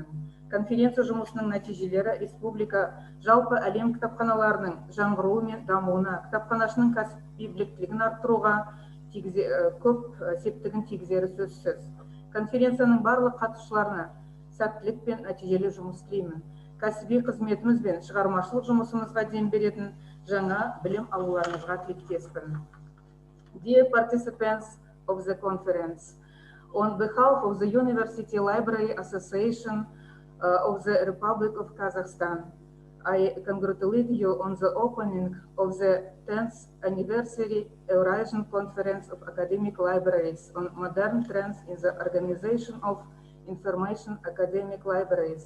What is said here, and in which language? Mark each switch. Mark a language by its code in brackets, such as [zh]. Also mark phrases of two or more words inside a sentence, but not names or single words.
[kk] Конференция жұмысының нәтижелері республика жалпы әлем кітапханаларының жаңғыруы мен дамуына, кітапханашының кәсіби біліктілігін арттыруға көп септігін тигізері сөзсіз. Конференцияның барлық қатысушыларына сәттілік пен нәтижелі жұмыс тілеймін. Кәсіби қызметіміз бен шығармашылық жұмысымызға дем беретін жаңа білім алуларыңызға тілектеспін. [en] Dear participants of the conference, on behalf of the University Library Association of the Republic of Kazakhstan, I congratulate you on the opening of the 10th Anniversary Eurasian Conference of Academic Libraries on Modern Trends in the Organization of Information Academic Libraries.